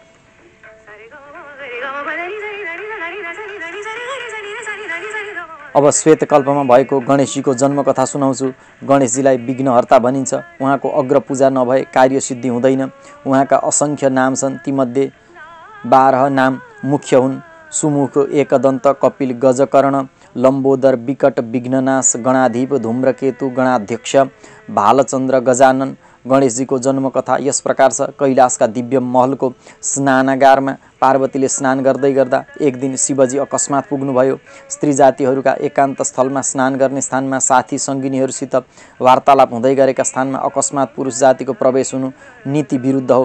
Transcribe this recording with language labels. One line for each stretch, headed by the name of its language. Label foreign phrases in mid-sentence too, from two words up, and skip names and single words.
Nepali: अब श्वेतकल्पमा भएको गणेशजीको जन्म कथा सुनाउँछु। गणेशजीलाई विघ्नहर्ता भनिन्छ। उहाँको अग्र पूजा नभए कार्य सिद्धि हुँदैन। उहाँका असङ्ख्य नाम छन्। तीमध्ये 12 नाम मुख्य हुन्। सुमुख, एकदन्त, कपिल, गजकर्ण, लम्बोदर, विकट, विघ्ननाश, गणाधिप, धूम्रकेतु, गणाध्यक्ष, भालचन्द्र, गजानन। गणेशजीको जन्म कथा यस प्रकार छ। कैलाशका दिव्य महलको स्नानागारमा पार्वतीले स्नान गर्दै गर्दा एक दिन शिवजी अकस्मात पुग्नुभयो। स्त्री जातिहरूका एकान्त स्थलमा स्नान गर्ने स्थानमा साथी सङ्गिनीहरूसित वार्तालाप हुँदै गरेका स्थानमा अकस्मात पुरुष जातिको प्रवेश हुनु नीति विरुद्ध हो।